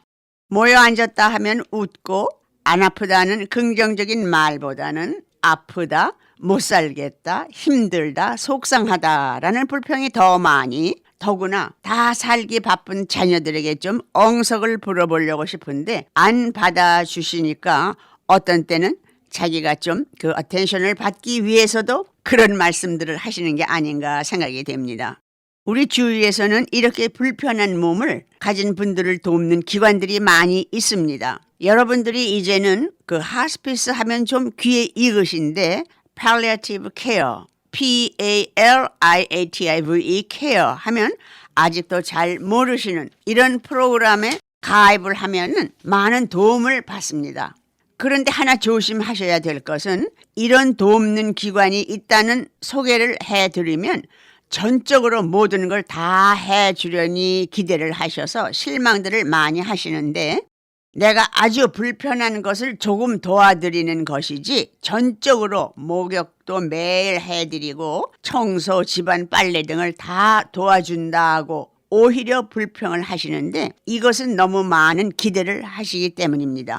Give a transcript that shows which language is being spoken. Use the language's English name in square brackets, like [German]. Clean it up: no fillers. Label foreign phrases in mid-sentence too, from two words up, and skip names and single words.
[Korean] 모여 앉았다 하면 웃고 안 아프다는 긍정적인 말보다는 아프다, 못 살겠다, 힘들다, 속상하다라는 불평이 더 많이, 더구나 다 살기 바쁜 자녀들에게 좀 엉석을 불어보려고 싶은데 안 받아주시니까 어떤 때는 자기가 좀 그 어텐션을 받기 위해서도 그런 말씀들을 하시는 게 아닌가 생각이 됩니다. 우리 주위에서는 이렇게 불편한 몸을 가진 분들을 돕는 기관들이 많이 있습니다. 여러분들이 이제는 그 하스피스 하면 좀 귀에 익으신데 [English] palliative care, P-A-L-I-A-T-I-V-E care [Korean] 하면 아직도 잘 모르시는 이런 프로그램에 가입을 하면은 많은 도움을 받습니다. 그런데 하나 조심하셔야 될 것은 이런 돕는 기관이 있다는 소개를 해드리면 전적으로 모든 걸 다 해주려니 기대를 하셔서 실망들을 많이 하시는데 내가 아주 불편한 것을 조금 도와드리는 것이지 전적으로 목욕도 매일 해드리고 청소, 집안 빨래 등을 다 도와준다고 오히려 불평을 하시는데 이것은 너무 많은 기대를 하시기 때문입니다.